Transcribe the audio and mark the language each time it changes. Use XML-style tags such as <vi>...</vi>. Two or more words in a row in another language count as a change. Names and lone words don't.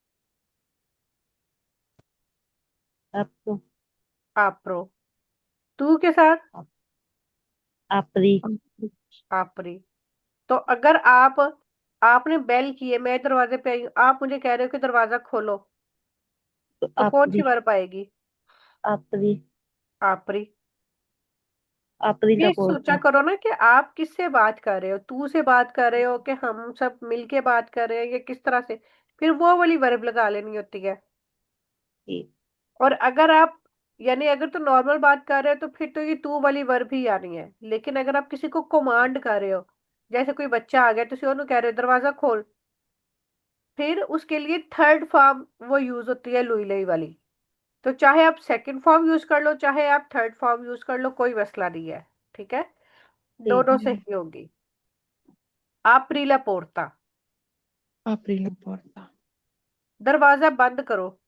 <it>apro।</it> <hi>आप्रो। तू के साथ</hi> <it>apri। आपरी।</it> <hi>तो अगर आप, आपने बेल की है, मैं दरवाजे पे आई हूँ, आप मुझे कह रहे हो कि दरवाजा खोलो, तो तो कौन सी</hi> <it>apri।</it> <hi>वर्ब आएगी?</hi> <it>apri। आपरी। apri la</it> <hi>ये सोचा</hi> <it>porta।</it> <hi>करो ना कि आप किससे बात कर रहे हो, तू से बात कर रहे हो कि हम सब मिलके बात कर रहे हैं, या किस तरह से। फिर वो वाली वर्ब लगा लेनी होती है। ठीक। और अगर आप, यानी अगर तो नॉर्मल बात कर रहे हो तो फिर तो ये तू वाली वर्ब ही आनी है। लेकिन अगर आप किसी को कमांड कर रहे हो, जैसे कोई बच्चा आ गया, तो ਉਹਨੂੰ कह रहे हो दरवाजा खोल, फिर उसके लिए</hi> <en>third form</en> <hi>वो यूज होती है</hi> <it>lui lei</it> <hi>वाली। तो चाहे आप</hi> <en>second form use</en> <hi>कर लो, चाहे आप</hi> <en>third form use</en> <hi>कर लो, कोई मसला नहीं है। ठीक है। ठीक दोनों है।</hi> <it>सही होगी। apri la porta. apri la porta।</it> <hi>दरवाजा बंद करो।</hi>